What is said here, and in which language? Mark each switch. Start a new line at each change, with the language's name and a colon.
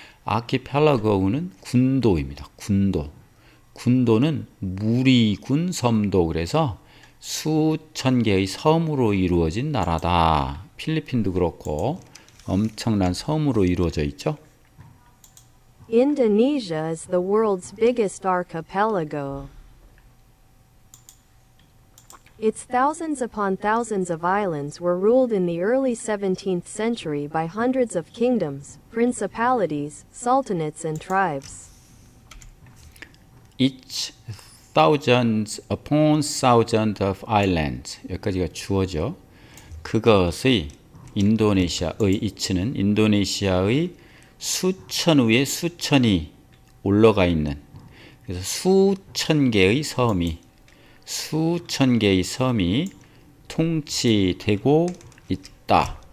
Korean: archipelago는 군도입니다. 군도는 무리군 섬도 그래서 수천 개의 섬으로 이루어진 나라다. 필리핀도 그렇고 엄청난 섬으로 이루어져 있죠.
English: Indonesia is the world's biggest archipelago. Its thousands upon thousands of islands were ruled in the early 17th century by hundreds of kingdoms, principalities, sultanates, and tribes. Each thousands upon thousands of islands.
Korean: 여기까지가 주어죠. 그것의 인도네시아의 each는 인도네시아의 수천 위에 수천이 올라가 있는 그래서 수천 개의 섬이 통치되고 있다.